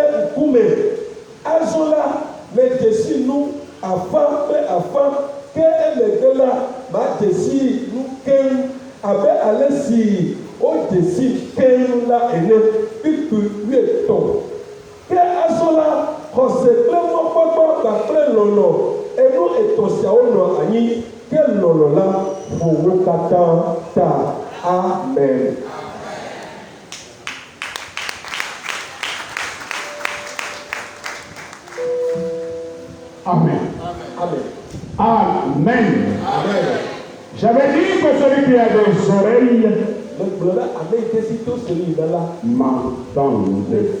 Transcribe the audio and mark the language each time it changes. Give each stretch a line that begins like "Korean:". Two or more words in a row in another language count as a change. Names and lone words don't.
Ewe: ŋkume azɔ la medzesi nu afã kple afã ke emegbe la madzesi nu keŋ abe ale si wodzesi keŋ la ene pipi 13 ke azɔ la xɔse kple mɔkpɔkpɔ kpakple lɔlɔ enu etɔ̃ siawo nɔ anyi ke lɔlɔ la ƒo wo katã ta amen. Amen. Amen. Amen. Amen.
French: J'avais dit que celui qui a des oreilles m'entende.